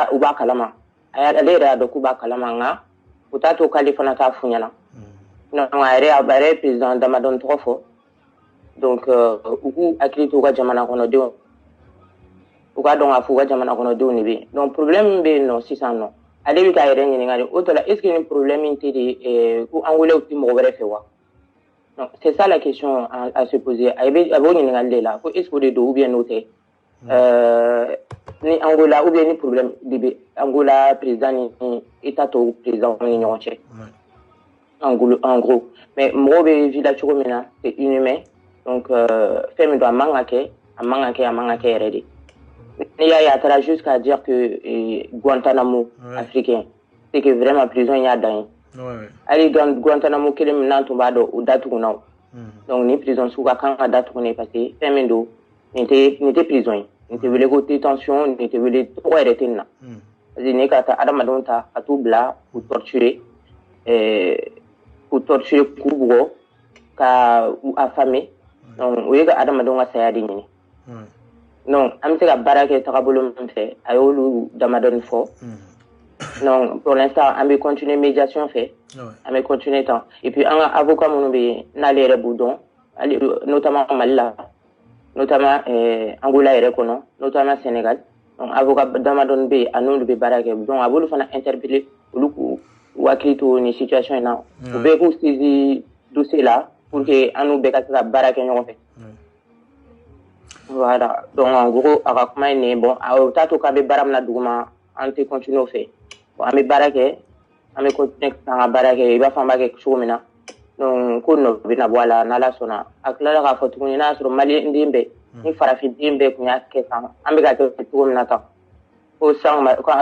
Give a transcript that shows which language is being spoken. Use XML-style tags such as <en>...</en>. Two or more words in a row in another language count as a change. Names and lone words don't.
<bm>u b'a kalama ale yɛrɛ y'a dɔn k'u b'a kalama nka u t'a to k'ale fana t'a f'u ɲɛna donc a yɛrɛ ye président damadɔni tɔgɔ fɔ donc u k'u hakili to u ka jamana kɔnɔdenw u ka dɔn k'a fɔ u ka jamana kɔnɔdenw de bɛ yen donc problème min bɛ yen nɔ sisan nɔ ale bɛ k'a yɛrɛ ɲininka de o tɔ la</bm> <fr>est ce que</fr> <bm>ni problème in tɛ de ko angolais tɛ mɔgɔ wɛrɛ fɛ wa donc</bm> <fr>c'est ça la question à se poser</fr> <bm>a b'o ɲininkali de la ko</bm> <fr>est ce que</fr> <bm>o de don</bm> <fr>ou bien</fr> <bm>n'o tɛ ni Angola</bm> <fr>ou bien</fr> <bm>ni problème de bɛ Angola président ni état tɔw président ni ɲɔgɔn cɛ</bm> <fr>en gros mais</fr> <bm>mɔgɔw bɛ vie la cogo min na</bm> <fr>c'est inhumain donc</fr> <bm>fɛn min don a man ka kɛ a man ka kɛ yɛrɛ de n'i y'a ye a taara</bm> <fr>jusqu'à dire que Guantanamo africain c'est que vraiment prison</fr> <bm>y'a dan ye hali Guantanamo kelen min n'an tun b'a dɔn o datugunna o donc ni prison sugu ka kan ka datugu</bm> <fr>parce que</fr> <bm>fɛn min don nin tɛ prison ye nin tɛ wele ko détention nin tɛ wele tɔgɔ yɛrɛ tɛ nin na</bm> <fr>parce que</fr> <bm>ni ka taa adamadenw ta ka t'u bila k'u torturer k'u bugɔ ka u affamer donc o ye ka adamadenw ka saya de ɲini non an bɛ se ka baara kɛ tagabolo min fɛ a y'olu damadɔni fɔ</bm> <fr>non pour l'instant</fr> <bm>an bɛ</bm> <fr>continuer médiation</fr> <bm>fɛ an bɛ continuer tan</bm> <fr>et puis</fr> <bm>an ka avocat minnu bɛ yen n'ale yɛrɛ b'u dɔn notamment Mali la notamment Angola yɛrɛ kɔnɔ notamment Sénégal donc avocat damadɔni bɛ yen a n'olu bɛ baara kɛ donc a b'olu fana interpeller olu k'u hakili to nin situation in na u bɛɛ k'u</bm> <fr>saisir dossier</fr> <bm>la</bm> <fr>pour que</fr> <bm>an n'u bɛɛ ka se ka baara kɛ ɲɔgɔn fɛ.</bm> <fr>Voilà donc</fr> <bm>en gros a ka kuma ye nin ye bon o t'a to k'a bɛ baara min na duguma an tɛ continuer o fɛ bon an bɛ baara kɛ an bɛ continuer k'an ka baara kɛ i b'a fɔ an b'a kɛ cogo min na donc ko nɔ bɛ na bɔ a la n'Ala sɔnna a tilala k'a fɔ tuguni n'a y'a sɔrɔ maliyɛnden bɛɛ ni farafin bɛɛ tun y'a kɛ tan an bɛ ka kɛ cogo min na tan ko san ma</bm>